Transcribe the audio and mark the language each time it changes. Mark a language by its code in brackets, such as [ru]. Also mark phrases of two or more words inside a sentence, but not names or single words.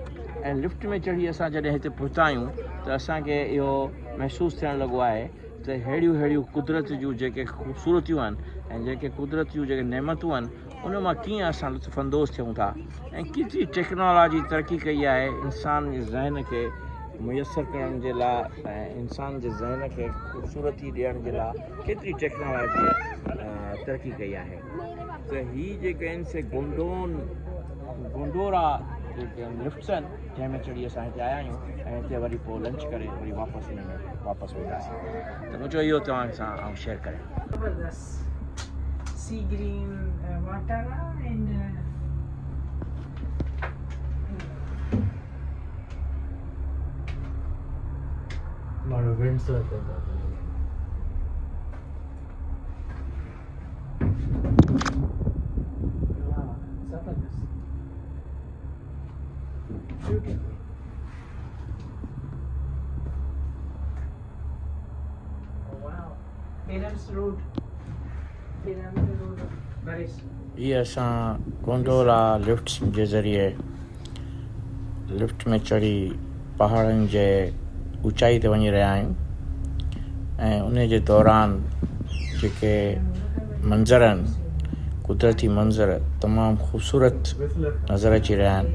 [sd] ऐं लिफ्ट में चढ़ी असां जॾहिं हिते पहुता आहियूं त असांखे इहो महसूसु थियणु लॻो आहे त अहिड़ियूं कुदरत जूं जेके ख़ूबसूरतियूं आहिनि ऐं जेके कुदरत जूं जेके नेमतूं आहिनि उन मां कीअं असां लुत्फ़अंदोज़ थियूं था ऐं केतिरी टेक्नोलॉजी तरक़ी कई आहे इंसान जे ज़हन खे मुयसरु करण जे लाइ ऐं इंसान जे ज़हन खे ख़ूबसूरती ॾियण जे लाइ केतिरी टेक्नोलॉजी तरक़ी कई आहे। त हीअ जेके आहिनि से गोंडोरा जेके लिफ्ट्स आहिनि जंहिंमें चढ़ी असां हिते आया आहियूं ऐं हिते वरी पोइ लंच करे वरी वापसि वेंदासीं। त मुंहिंजो इहो तव्हां सां आउं शेयर करियां। [en] Sea green water and [hi] मारो winds रहते हैं। Zabardast. [en] Beautiful. Oh wow. Adams Road. [sd] ये असां गोंडोला लिफ्ट्स जे ज़रिए लिफ्ट में चढ़ी पहाड़नि जे ऊचाई ते वञी रहिया आहियूं ऐं उन जे दौरान जेके मंज़र आहिनि कुदरती मंज़र तमामु ख़ूबसूरत नज़र अची रहिया आहिनि।